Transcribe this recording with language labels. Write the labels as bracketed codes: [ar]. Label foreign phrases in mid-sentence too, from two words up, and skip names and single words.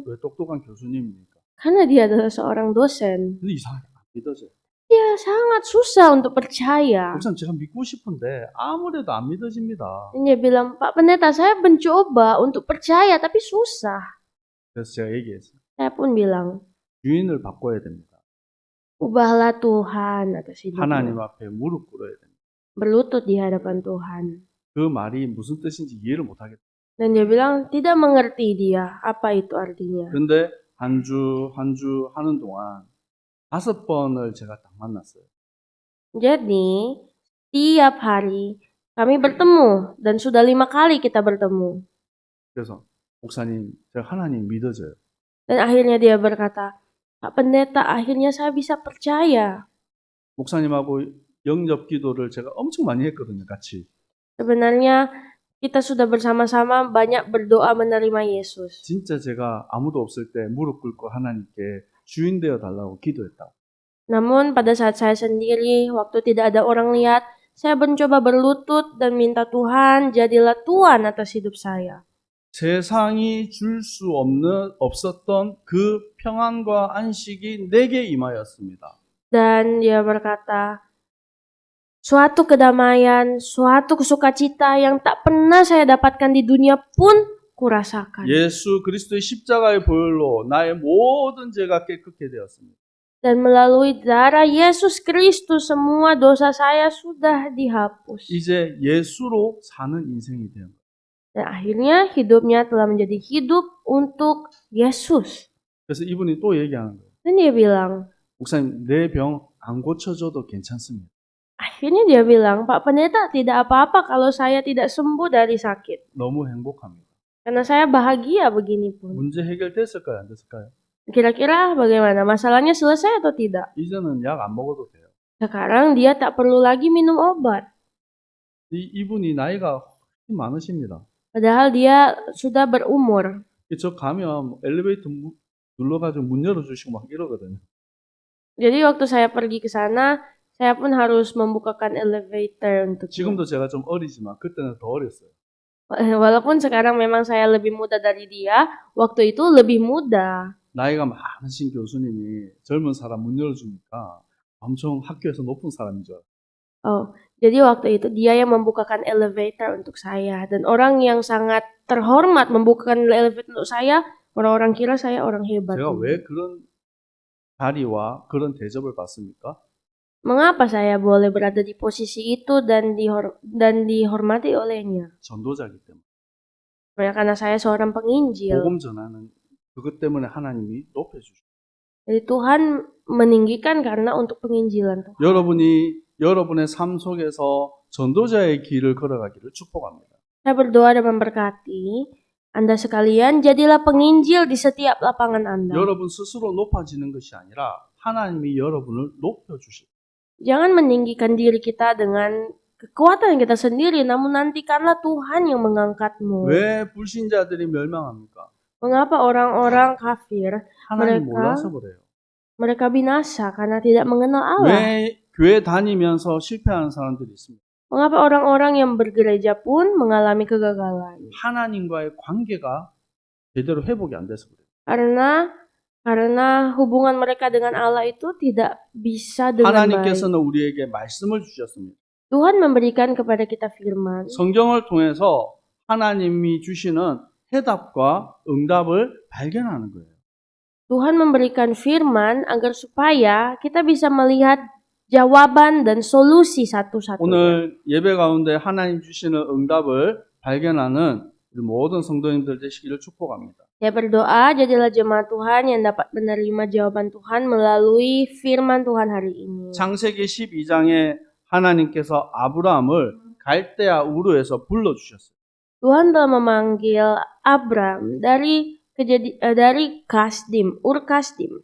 [ko] 왜 똑똑한 교수님입니까? [id] Karena dia adalah seorang dosen. [ko] 근데 이상하게 안 믿어져요. [id] Dia sangat susah untuk percaya. [ko] 목사님 제가 믿고 싶은데 아무래도 안 믿어집니다. [id] Dan dia bilang, Pak Pendeta, saya mencoba untuk percaya tapi susah. [ko] 그래서 제가 얘기했어요. [id] Saya pun bilang, [ko] 주인을 바꿔야 됩니다. [id] ubahlah Tuhan atas 하나님 hidupmu. [ko] 앞에 무릎 꿇어야 됩니다. [id] Berlutut di hadapan Tuhan. [ko] 그 말이 무슨 뜻인지 이해를 못하겠다. [id] Dan dia bilang, tidak mengerti dia apa itu artinya. [ko] 근데 한 주 하는 동안 5번을 제가 딱 만났어요. [id] Jadi, tiap hari kami bertemu dan sudah 5 kali kita bertemu. [ko] 그래서 목사님, 제가 하나님 믿어져요. [id] Dan akhirnya dia berkata, Pak Pendeta, akhirnya saya bisa percaya. [ko] 목사님하고 영접 기도를 제가 엄청 많이 했거든요, 같이. [id] Sebenarnya kita sudah bersama-sama banyak berdoa menerima Yesus. [ko] 진짜 제가 아무도 없을 때 무릎 꿇고 하나님께 주인 되어 달라고 기도했다. [id] Namun pada saat saya sendiri, waktu tidak ada orang lihat, saya mencoba berlutut dan minta Tuhan, jadilah Tuhan atas hidup saya. [ko] 세상이 줄 수 없었던 그 평안과 안식이 내게 임하였습니다. [id] Dan dia berkata, suatu kedamaian, suatu sukacita yang tak pernah saya dapatkan di dunia pun kurasakan. [ko] 예수 그리스도의 십자가의 보혈로 나의 모든 죄가 깨끗게 되었습니다. [id] Dan melalui darah Yesus Kristus semua dosa saya sudah dihapus. [ko] 이제 예수로 사는 인생이 되는 거예요. [id] Dan akhirnya hidupnya telah menjadi hidup untuk Yesus. [ko] 그래서 이분이 또 얘기하는 거예요. [id] Dan dia bilang, [ko] 목사님, 내 병 안 고쳐줘도 괜찮습니다. [id] akhirnya dia bilang, Pak Pendeta, tidak apa-apa kalau saya tidak sembuh dari sakit. [ko] 너무 행복합니다. [id] Karena saya bahagia begini pun. [ko] 문제 해결됐을까요? 안 됐을까요? [id] Kira-kira bagaimana? Masalahnya selesai atau tidak? [ko] 이제는 약 안 먹어도 돼요. [id] Sekarang dia tak perlu lagi minum obat. [ko] 이분이 나이가 훨씬 많으십니다. [id] Padahal dia sudah berumur. [ko] 저 가면 엘리베이터 눌러가지고 문 열어주시고 막 이러거든요. [id] Jadi waktu saya pergi ke sana, saya pun harus membukakan elevator untuk [ko] 지금도 제가 좀 어리지만 그때는 더 어렸어요. [id] Walaupun sekarang memang saya lebih muda dari dia, waktu itu lebih muda. [ko] 나이가 많으신 교수님이 젊은 사람 문 열어주니까 엄청 학교에서 높은 사람인 줄 알아요. [id] Oh, jadi waktu itu dia yang membukakan elevator untuk saya. Dan orang yang sangat terhormat membukakan elevator untuk saya, orang-orang kira saya orang hebat. [ko] 제가 왜 그런 자리와 그런 대접을 받습니까? [id] Mengapa saya boleh berada di posisi itu dan dihormati olehnya? [ko] 전도자기 때문에. [id] Karena saya seorang penginjil. [ko] 복음 전하는 그것 때문에 하나님이 높여주셔요. [id] Jadi Tuhan meninggikan karena untuk penginjilan Tuhan. [ko] 여러분의 삶 속에서 전도자의 길을 걸어가기를 축복합니다. [id] Saya berdoa dan memberkati Anda sekalian, jadilah penginjil di setiap lapangan Anda. [ko] 여러분 스스로 높아지는 것이 아니라 하나님이 여러분을 높여주실. [id] Jangan meninggikan diri kita dengan kekuatan kita sendiri, namun nantikanlah Tuhan yang mengangkatmu. [ko] 왜 불신자들이 멸망합니까? [id] Mengapa orang-orang kafir, 하나님 mereka [ko] 몰라서 그래요. [id] mereka binasa karena tidak mengenal Allah? [ko] 왜 교회 다니면서 실패하는 사람들이 있습니다. [id] Mengapa orang-orang yang bergereja pun mengalami kegagalan? [ko] 하나님과의 관계가 제대로 회복이 안 돼서 그래요. [id] Karena hubungan mereka dengan Allah itu tidak bisa dengan baik. [ko] 하나님께서는 우리에게 말씀을 주셨습니다. [id] Tuhan memberikan kepada kita firman. [ko] 성경을 통해서 하나님이 주시는 해답과 응답을 발견하는 거예요. [id] Tuhan memberikan firman agar supaya kita bisa melihat jawaban dan solusi satu-satunya. [ko] 오늘 예배 가운데 하나님 주시는 응답을 발견하는 우리 모든 성도님들 되시기를 축복합니다. [id] Saya berdoa jadilah jemaat Tuhan yang dapat menerima jawaban Tuhan melalui firman Tuhan hari ini. [ko] 창세기 12장에 하나님께서 아브라함을 갈대아 우르에서 불러주셨어요. [id] Tuhan telah memanggil Abram dari Kasdim, Ur Kasdim.